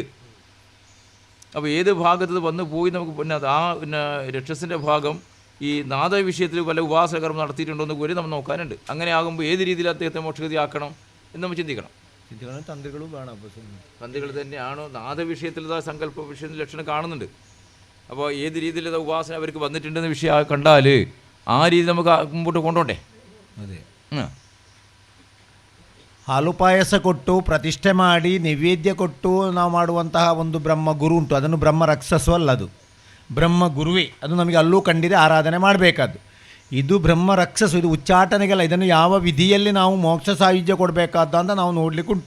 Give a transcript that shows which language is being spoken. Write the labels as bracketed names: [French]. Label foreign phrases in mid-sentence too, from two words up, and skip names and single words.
[Malayalam] അപ്പോൾ ഏത് ഭാഗത്ത് വന്നു പോയി നമുക്ക് പിന്നെ ആ പിന്നെ രക്ഷസിൻ്റെ ഭാഗം ഈ നാദ വിഷയത്തിൽ വല്ല ഉപാസകർമ്മം നടത്തിയിട്ടുണ്ടോ എന്ന് കൂടി നമ്മൾ നോക്കാനുണ്ട്. അങ്ങനെ ആകുമ്പോൾ ഏത് രീതിയിൽ അദ്ദേഹത്തെ മോക്ഷഗതി ആക്കണം എന്ന് നമ്മൾ ചിന്തിക്കണം. തന്ത്രികളും കാണാം. തന്ത്രികൾ തന്നെയാണോ നാദ വിഷയത്തിലുള്ള സങ്കല്പ വിഷയത്തിൽ ലക്ഷണം കാണുന്നുണ്ട്. അപ്പോൾ ഏത് രീതിയിലുള്ള ഉപാസന അവർക്ക് വന്നിട്ടുണ്ടെന്ന വിഷയം കണ്ടാൽ ആ രീതി നമുക്ക് മുമ്പോട്ട് കൊണ്ടുപോണ്ടേ? [Kannada] ಅದೇ ಹಾಲು ಪಾಯಸ ಕೊಟ್ಟು ಪ್ರತಿಷ್ಠೆ ಮಾಡಿ ನೈವೇದ್ಯ ಕೊಟ್ಟು ನಾವು ಮಾಡುವಂತಹ ಒಂದು ಬ್ರಹ್ಮ ಗುರು ಉಂಟು. ಅದನ್ನು ಬ್ರಹ್ಮ ರಕ್ಷಸು ಅಲ್ಲ, ಅದು ಬ್ರಹ್ಮ ಗುರುವೇ. ಅದು ನಮಗೆ ಅಲ್ಲೂ ಕಂಡಿದೆ, ಆರಾಧನೆ ಮಾಡಬೇಕಾದ್ದು. ಇದು ಬ್ರಹ್ಮ ರಕ್ಷಸು, ಇದು ಉಚ್ಚಾಟನೆಗೆಲ್ಲ. ಇದನ್ನು ಯಾವ ವಿಧಿಯಲ್ಲಿ ನಾವು ಮೋಕ್ಷ ಸಾಯುಜ್ಯ ಕೊಡಬೇಕಾದ ಅಂತ ನಾವು ನೋಡಲಿಕ್ಕುಂಟು.